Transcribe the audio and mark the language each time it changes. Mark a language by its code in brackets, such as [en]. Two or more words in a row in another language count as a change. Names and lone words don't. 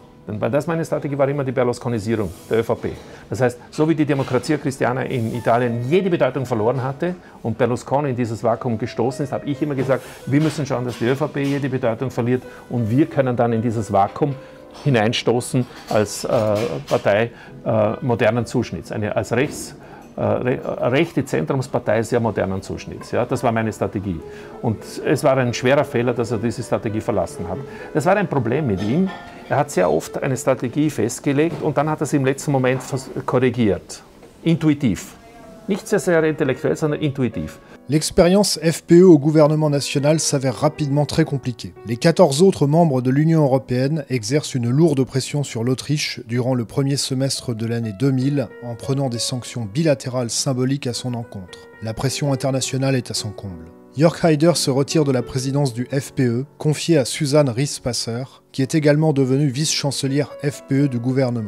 [de] Denn meine Strategie war immer die Berlusconisierung der ÖVP. Das heißt, so wie die Democrazia Cristiana in Italien jede Bedeutung verloren hatte und Berlusconi in dieses Vakuum gestoßen ist, habe ich immer gesagt, wir müssen schauen, dass die ÖVP jede Bedeutung verliert und wir können dann in dieses Vakuum hineinstoßen als Partei modernen Zuschnitts, als rechte Zentrumspartei sehr modernen Zuschnitts. Ja, das war meine Strategie. Und es war ein schwerer Fehler, dass er diese Strategie verlassen hat. Das war ein Problem mit ihm. Er hat sehr oft eine Strategie festgelegt und dann hat er sie im letzten Moment korrigiert. Intuitiv. Nicht sehr intellektuell, sondern intuitiv. [fr] L'expérience FPE au gouvernement national s'avère rapidement très compliquée. Les 14 autres membres de l'Union européenne exercent une lourde pression sur l'Autriche durant le premier semestre de l'année 2000 en prenant des sanctions bilatérales symboliques à son encontre. La pression internationale est à son comble. Jörg Haider se retire de la présidence du FPE, confiée à Susanne Rispasser, qui est également devenue vice-chancelière FPE du gouvernement.